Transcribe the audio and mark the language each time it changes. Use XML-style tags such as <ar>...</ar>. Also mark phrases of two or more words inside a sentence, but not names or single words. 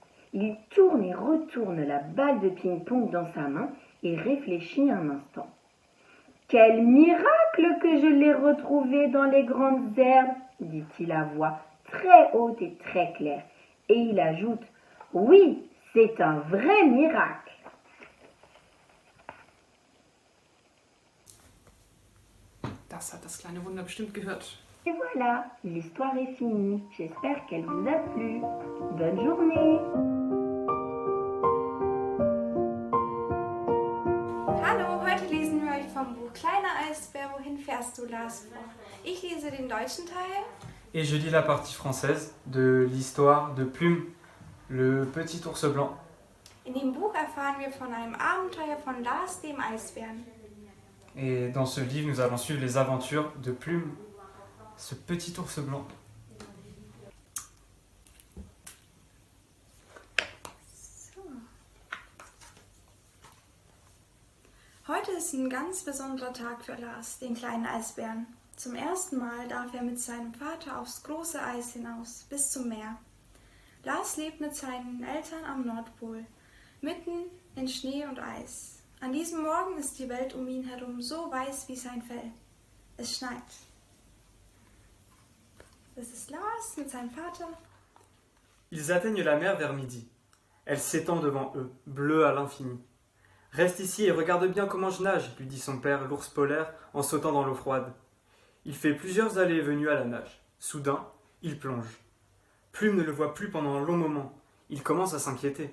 <fr>Il tourne et retourne la balle de ping-pong dans sa main et réfléchit un instant. Quel miracle que je l'ai retrouvé dans les grandes herbes, dit-il à voix très haute et très claire. Et il ajoute, oui, c'est un vrai miracle.</fr> <de>Das hat das kleine Wunder bestimmt gehört.</de> <fr>Et voilà, l'histoire est finie. J'espère qu'elle vous a plu. Bonne journée.</fr> <de>Hallo, heute lesen wir euch vom Buch Kleiner Eisbär, wohin fährst du, Lars, vor. Ich lese den deutschen Teil.</de> <fr>Et je lis la partie française de l'histoire de Plume, le petit ours blanc.</fr> <de>In dem Buch erfahren wir von einem Abenteuer von Lars, dem Eisbären.</de> <fr>Et dans ce livre, nous allons suivre les aventures de Plume, ce petit ours blanc.</fr> <de>Heute ist ein ganz besonderer Tag für Lars, den kleinen Eisbären. Zum ersten Mal darf er mit seinem Vater aufs große Eis hinaus, bis zum Meer. Lars lebt mit seinen Eltern am Nordpol. mitten in Schnee und Eis. An diesem Morgen ist die Welt um ihn herum so weiß wie sein Fell. Es schneit. Das ist Lars mit seinem Vater.</de> <fr>Ils atteignent la mer vers midi. Elle s'étend devant eux, bleue à l'infini. « Reste ici et regarde bien comment je nage, lui dit son père, l'ours polaire, en sautant dans l'eau froide. Il fait plusieurs allées et venues à la nage. Soudain, il plonge. Plume ne le voit plus pendant un long moment. Il commence à s'inquiéter.</fr>